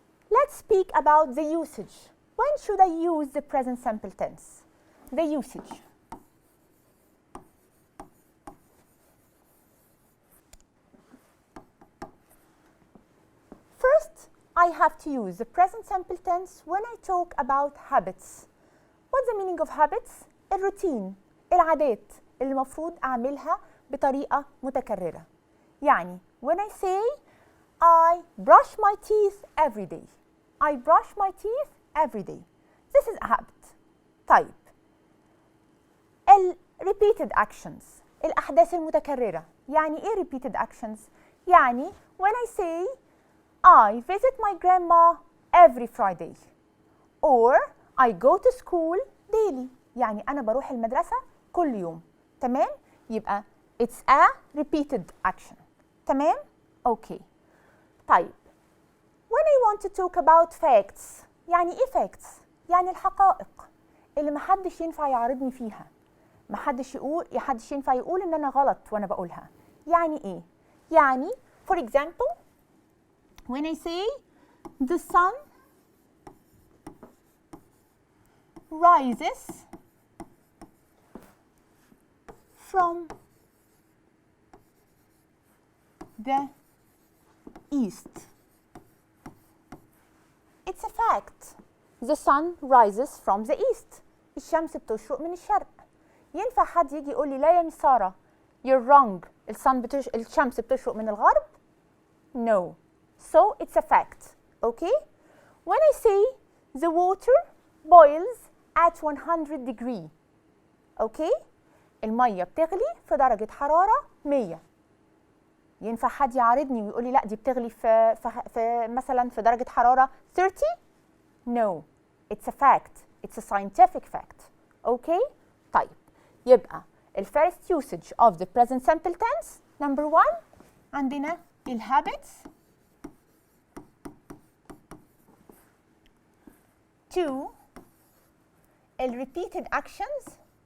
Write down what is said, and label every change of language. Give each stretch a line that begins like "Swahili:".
English: Let's speak about the usage. When should I use the present simple tense? The usage. First, I have to use the present simple tense when I talk about habits. What's the meaning of habits?
Arabic: الروتين، العادات اللي المفروض أعملها بطريقة متكررة.
English: يعني when I say I brush my teeth every day. I brush my teeth every day. This is a habit. طيب. repeated actions.
Arabic: الأحداث المتكررة. يعني إيه
English: repeated actions؟ يعني when I say I visit my grandma every Friday or I go to school daily.
Arabic: يعني أنا بروح المدرسة كل يوم.
English: تمام؟ يبقى it's a repeated action.
Arabic: تمام؟ أوكي. طيب.
English: When I want to talk about facts.
Arabic: يعني إيه facts؟ يعني الحقائق اللي محدش ينفع يعارضني فيها. محدش ينفع يقول إن أنا غلط وأنا بقولها.
English: يعني إيه؟ يعني for example when I say the sun rises from the east. It's a fact. The sun rises from the east.
Arabic: الشمس بتشرق من الشرق. ينفع حد يجي يقول لي لا يا مس سارة
English: you're wrong.
Arabic: الشمس بتشرق من الغرب؟
English: No. So it's a fact. Okay? When I say the water boils at 100 degree. Okay?
Arabic: المية بتغلي في درجة حرارة 100. ينفع حد يعارضني ويقول لي لا دي بتغلي في مثلا في درجة حرارة 30؟
English: No. It's a fact. It's a scientific fact. Okay? طيب. يبقى first usage of the present simple tense. Number 1
Arabic: عندنا
English: habits. 2 repeated actions.